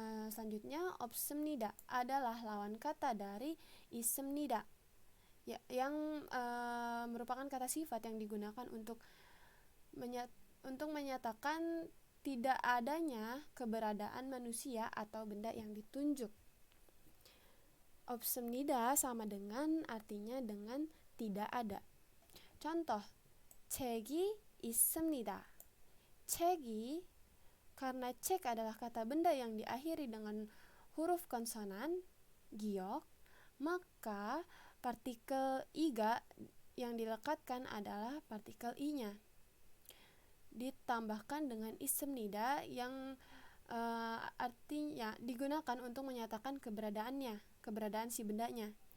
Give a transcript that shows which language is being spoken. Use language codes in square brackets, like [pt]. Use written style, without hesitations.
[id] Selanjutnya, 없습니다 adalah lawan kata dari 있습니다, yang merupakan kata sifat yang digunakan untuk menyatakan tidak adanya keberadaan manusia atau benda yang ditunjuk. 없습니다 sama dengan artinya dengan tidak ada. Contoh, [ko] 책이 있습니다. [id] 책이, karena cek adalah kata benda yang diakhiri dengan huruf konsonan giok, maka partikel iga yang dilekatkan adalah partikel i-nya. Ditambahkan dengan 있습니다 yang artinya digunakan untuk menyatakan keberadaan si bendanya.